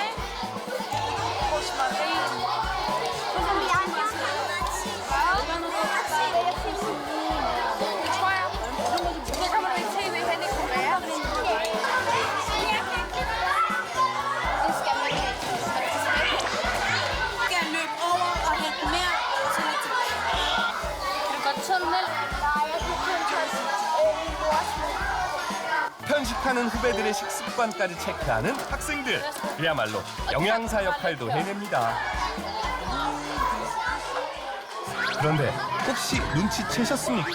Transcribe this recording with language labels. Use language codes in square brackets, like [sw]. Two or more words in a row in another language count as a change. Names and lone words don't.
[da] Rosmarin. Det tror jeg. Så kommer du i tv hen i Korea. Det skal man ikke. Skal løbe over og hente mere, og så lidt tilbage. [ko] 편식하는 후배들의 식습관까지 체크하는 학생들. 그야말로 영양사 역할도 해냅니다. 그런데 혹시 눈치채셨습니까?